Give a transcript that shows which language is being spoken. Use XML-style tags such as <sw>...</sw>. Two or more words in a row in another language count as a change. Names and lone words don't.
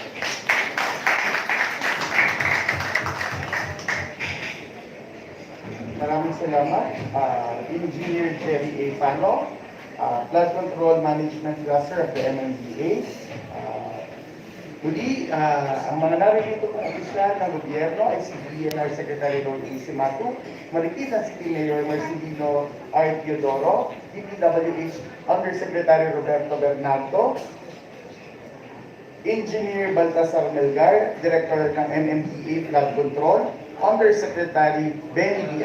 <tl>Maraming salamat. Engineer Jerry A.</tl> <en>Pano, Flood Control Management Cluster of the MMDA.</en> <tl>Muli, ang mga narito kong opisyal ng gobyerno ay si DNR Secretary Roy A. Cimatu, Marikina City Mayor Marcelino R. Teodoro, DPWH Undersecretary Roberto Bernardo, Engineer Baltasar Melgar, Director ng MMDA Flood Control, Undersecretary Benny D.</tl>